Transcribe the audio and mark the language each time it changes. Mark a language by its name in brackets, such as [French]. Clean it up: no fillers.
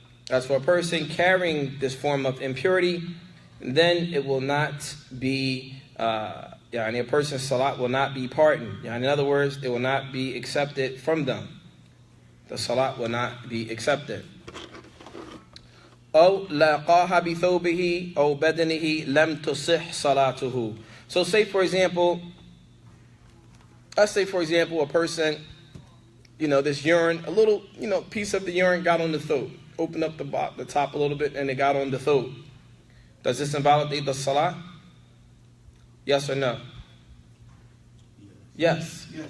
[English] As for a person carrying this form of impurity, then it will not be, a person's salat will not be pardoned. In other words, it will not be accepted from them. The salat will not be accepted. [Arabic] أو لاقاها بثوبه أو بدنه لم تصح صلاته. [English] So let's say for example a person, this urine, a little, piece of the urine got on the throat. Open up the top a little bit and it got on the throat. Does this invalidate the salah? Yes or no? Yes.